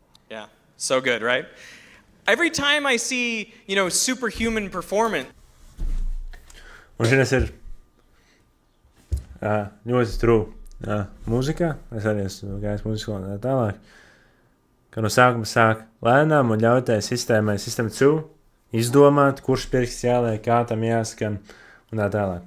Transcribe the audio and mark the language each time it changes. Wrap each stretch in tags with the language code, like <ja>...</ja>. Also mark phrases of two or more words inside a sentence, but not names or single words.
<en>Yeah, so good, right? Every time I see, superhuman performance.</en> <lv>Un šitas ir ļoti true mūzikā. Es arī esmu gājis mūziku un tā tālāk. Ka no sākuma sāk lēnām un ļauj tai sistēmai, System 2, izdomāt, kurš pirksts jāliek, kā tam jāskan un tā tālāk.</lv>